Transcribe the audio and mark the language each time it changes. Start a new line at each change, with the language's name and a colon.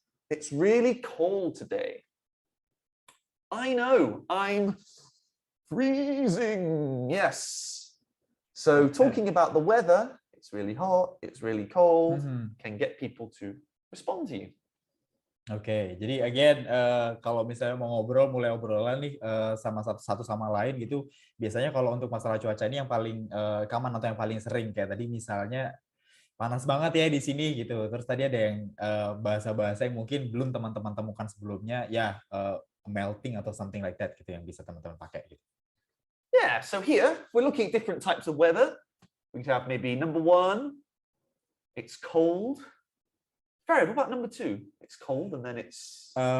English: It's really cold today. I know, I'm freezing. Yes. So talking about the weather, it's really hot, it's really cold, can get people to respond to you.
Indonesian: Oke, jadi again kalau misalnya mau ngobrol, mulai obrolan nih sama satu sama lain gitu, biasanya kalau untuk masalah cuaca ini yang paling common atau yang paling sering kayak tadi misalnya panas banget ya di sini gitu. Terus tadi ada yang bahasa-bahasa yang mungkin belum teman-teman temukan sebelumnya, ya melting atau
English: something like that
Indonesian: gitu yang bisa teman-teman pakai gitu.
English: Yeah, so here we're looking at different types of weather. We have maybe number 1, it's cold. Farah, what about number 2? It's cold and then it's...